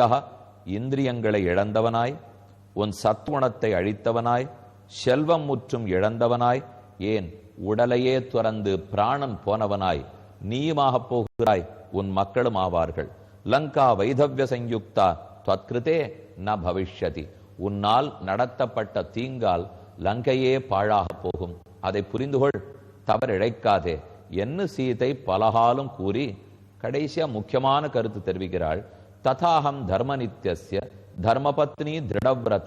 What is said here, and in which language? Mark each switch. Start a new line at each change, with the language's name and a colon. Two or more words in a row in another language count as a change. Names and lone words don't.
Tamil: இந்திரியங்களை இழந்தவனாய், உன் சத்குணத்தை அழித்தவனாய், செல்வம் முற்றும் இழந்தவனாய், ஏன் உடலையே துறந்து பிராணன் போனவனாய் நீயுமாக போகிறாய், உன் மக்களும் ஆவார்கள்.
Sanskrit: लङ्का वैधव्य संयुक्ता त्वत्कृते न भविष्यति.
Tamil: உன்னால் நடத்தப்பட்ட தீங்கால் லங்கையே பாழாக போகும். அதை புரிந்துகொள், தவறிழைக்காதே என்று சீதை பலகாலும் கூறி கடைசியா முக்கியமான கருத்து தெரிவிக்கிறாள்.
Sanskrit: तथाहं धर्मनित्यस्य धर्मपत्नी दृढव्रता.